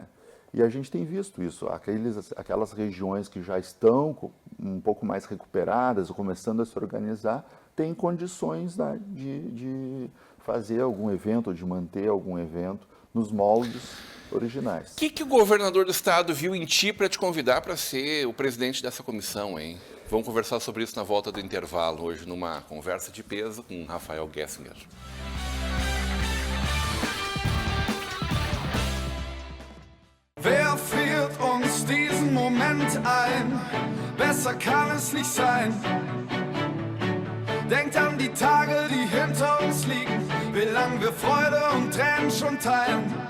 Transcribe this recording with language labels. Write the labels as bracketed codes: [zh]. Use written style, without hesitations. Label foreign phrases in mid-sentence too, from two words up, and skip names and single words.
[pt] E a gente tem visto isso, aquelas regiões que já estão um pouco mais recuperadas, ou começando a se organizar, têm condições, né, de fazer algum evento, ou de manter algum evento nos moldes originais. O que o governador do estado viu em ti para te convidar para ser o presidente dessa comissão, hein? Vamos conversar sobre isso na volta do intervalo, hoje numa conversa de peso com Rafael Gessinger. [de] Wer führt uns diesen Moment ein? Besser kann es nicht sein. Denkt an die Tage, die hinter uns liegen, wie lang wir Freude und Tränen schon teilen.